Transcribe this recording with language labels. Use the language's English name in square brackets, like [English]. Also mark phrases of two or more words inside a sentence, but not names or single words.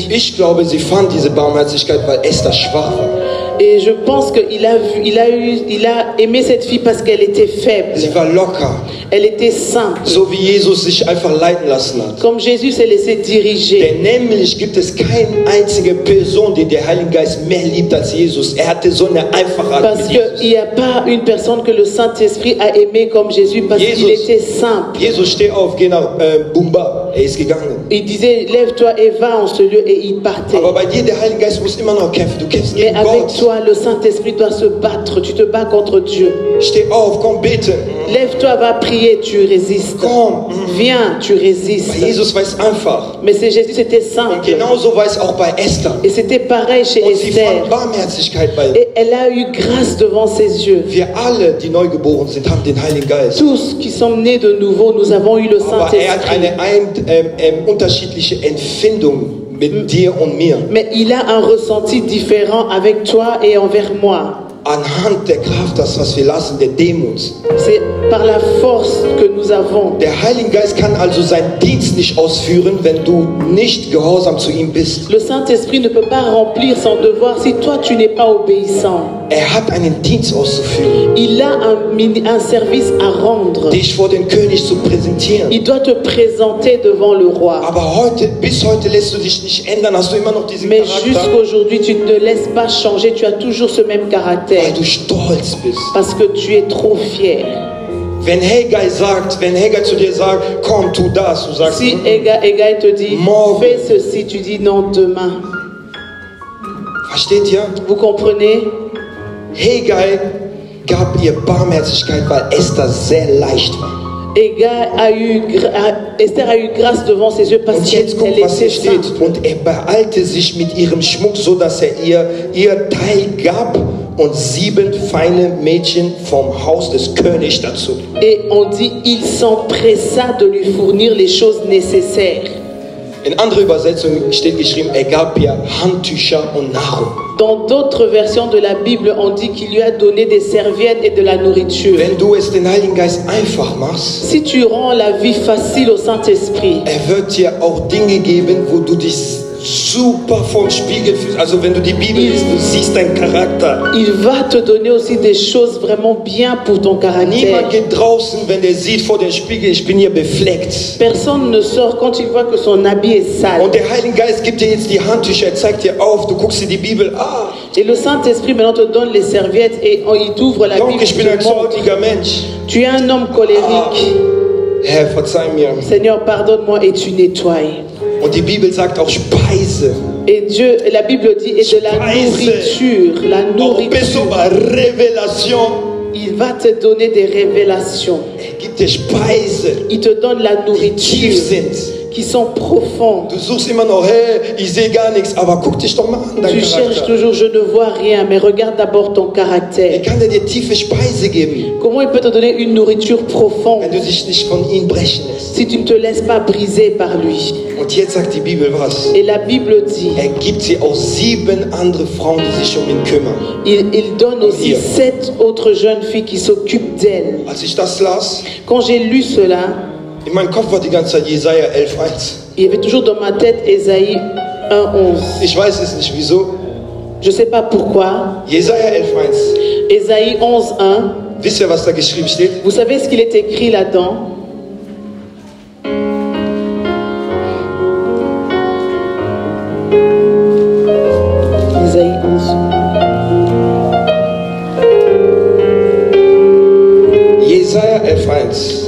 [German] Ich glaube, sie fand diese Barmherzigkeit, weil Esther schwach war. [French] Et je pense qu'il a aimé cette fille parce qu'elle était faible. [German] Sie war locker, [French] Elle était simple. [German] so wie Jesus sich einfach leiten lassen hat. [French] Comme Jésus s'est laissé diriger. [German] Denn nämlich gibt es keine einzige Person, die der Heilige Geist mehr liebt als Jesus. Er hatte so eine Einfachheit [French] Parce [German] mit Jesus. [French] qu'il n'y a pas une personne que le Saint-Esprit a aimé comme Jésus parce qu'il était simple. [German] Jesus, steh auf, geh nach Bumba. Er ist gegangen. [French] Il disait, lève-toi et va en ce lieu et il partait. [German] Aber bei dir, der Heilige Geist muss immer noch kämpfen. Du kämpfst [French] Mais [German] gegen [French] avec [German] Gott. [French] toi, le Saint-Esprit doit se battre. Tu te bats contre Dieu. [German] Steh auf, komm, bete. [French] Lève-toi, va prier, tu résistes. [German] Komm. [French] Viens, tu résistes. [German] Bei Jesus war es einfach. [French] Mais c'est Jésus, c'était [German] Und [French] simple. [German] genauso war es auch bei Esther. [French] Et c'était pareil chez [German] Und sie [French] Esther. [German] fand Barmherzigkeit bei [French] Et elle a eu grâce devant ses yeux. [German] Wir alle, die neugeboren sind, haben den Heiligen Geist. [French] Tous qui sommes nés de nouveau, nous avons eu le [German] Aber er hat [French] Saint-Esprit. [German] eine unterschiedliche Empfindung mit dir und mir. [French] Mais il a un ressenti différent avec toi et envers moi. [German] Anhand der Kraft, das was wir lassen, der Demut. [French] C'est par la force que nous avons. [German] Der Heilige Geist kann also seinen Dienst nicht ausführen, wenn du nicht gehorsam zu ihm bist. [French] Le Saint-Esprit ne peut pas remplir son devoir si toi tu n'es pas obéissant. [German] Er hat einen Dienst auszuführen, [French] Il a un service à rendre. [German] dich vor den König zu präsentieren. [French] Il doit te présenter devant le roi. [German] Aber bis heute lässt du dich nicht ändern, hast du immer noch diesen [French] Mais [German] Charakter, [French] jusqu'aujourd'hui, tu ne te laisses pas changer. Tu as toujours ce même caractère. [German] weil du stolz bist. [French] Parce que tu es trop fier. [German] Wenn Hegai zu dir sagt, komm, tu das, du sagst, [French] Si Haggai te dit, [German] Morgen. [French] fais ceci, tu dis non, demain. [German] versteht ihr? [French] Vous comprenez? [German] Hegai gab ihr Barmherzigkeit, weil Esther sehr leicht war. [French] Esther a eu grâce devant ses yeux parce [German] Und jetzt [French] qu'elle [German] guck, was hier [French] était [German] steht. [French] sainte. [German] Und er beeilte sich mit ihrem Schmuck, so dass er ihr Teil gab und 7 feine Mädchen vom Haus des Königs dazu. [French] Et on dit, il s'empressa de lui fournir les choses nécessaires. [German] In anderer Übersetzung steht geschrieben, er gab ihr Handtücher und Nahrung. [French] Dans d'autres versions de la Bible, on dit qu'il lui a donné des serviettes et de la nourriture. [German] Wenn du es den Heiligen Geist einfach machst, [French] Si tu rends la vie facile au Saint-Esprit, [German] er wird dir auch Dinge geben, wo du dich super vorm Spiegel fühlst. Also wenn du die Bibel liest, du siehst deinen Charakter. [French] il va te donner aussi des choses vraiment bien pour ton caractère. [German] Niemand geht draußen, wenn der sieht vor dem Spiegel, ich bin hier befleckt. [French] Personne ne sort quand il voit que son habit est sale. [German] Und der Heilige Geist gibt dir jetzt die Handtücher, er zeigt dir auf, du guckst dir die Bibel, [French] Et le Saint-Esprit maintenant te donne les serviettes et il t'ouvre la donc Bible. [German] ich bin [French] te [German] ein [French] montre. [German] zorniger Mensch. [French] Tu es un homme colérique. [German] Herr, verzeih mir. [French] Seigneur, pardonne-moi et tu nettoies. [German] Und die Bibel sagt auch Speise. [French] Et Dieu, la Bible dit, et de la nourriture, la [German] Auch bis [French] nourriture. [German] über Revelation. [French] Il va te donner des révélations. [German] Er gibt dir Speise, [French] Il te donne la [German] die tief [French] nourriture [German] sind. [French] qui sont profondes. [German] Du suchst immer noch, hey, ich sehe gar nichts, aber guck dich doch mal an, dein [French] Tu cherches [German] Charakter. [French] toujours, je ne vois rien, mais regarde d'abord ton [German] Er [French] caractère. [German] kann dir tiefe Speise geben, [French] Comment il peut te donner une nourriture profonde [German] wenn du dich nicht von ihm brechen lässt. [French] si tu ne te laisses pas briser par lui? [German] Und jetzt sagt die Bibel was? [French] Et la Bible dit, [German] Er gibt sie auch 7 andere Frauen, die sich um ihn kümmern. [French] il donne aussi 7 autres jeunes filles qui s'occupent d'elle. [German] Als ich das las, [French] Quand j'ai lu cela, [German] in meinem Kopf war die ganze Zeit Jesaja 11,1. [French] il y avait toujours dans ma tête Ésaïe 1:11. [German] Ich weiß es nicht wieso. [French] Je ne sais pas pourquoi. [German] Jesaja 11,1. [French] Ésaïe 11:1. [German] Wisst ihr, was da geschrieben steht? [French] Vous savez ce qu'il est écrit là-dedans? Ésaïe 11. [German] Jesaja 11,1.